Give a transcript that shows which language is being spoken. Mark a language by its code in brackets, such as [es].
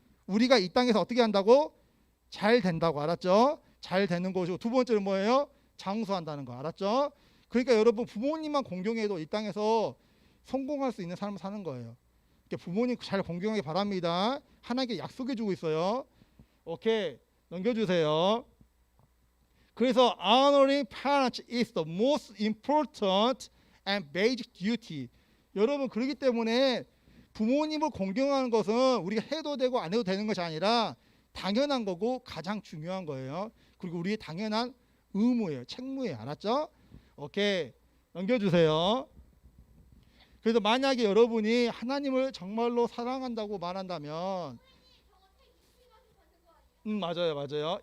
[ko] 우리가 이 땅에서 어떻게 한다고? 잘 된다고. 알았죠? 잘 되는 것이고 두 번째는 뭐예요? 장수한다는 거. 알았죠? 그러니까 여러분, 부모님만 공경해도 이 땅에서 성공할 수 있는 삶을 사는 거예요. 부모님 잘 공경하기 바랍니다. 하나님께 약속해 주고 있어요. 오케이, 넘겨주세요. 그래서 [en] honoring parents is the most important and basic duty. [ko] 여러분, 그렇기 때문에 부모님을 공경하는 것은 우리가 해도 되고 안 해도 되는 것이 아니라 당연한 거고 가장 중요한 거예요. 그리고 우리의 당연한 의무예요. 책무예요. 알았죠? 오케이, 넘겨주세요. 그래서 만약에 여러분이 하나님을 정말로 사랑한다고 말한다면 맞아요.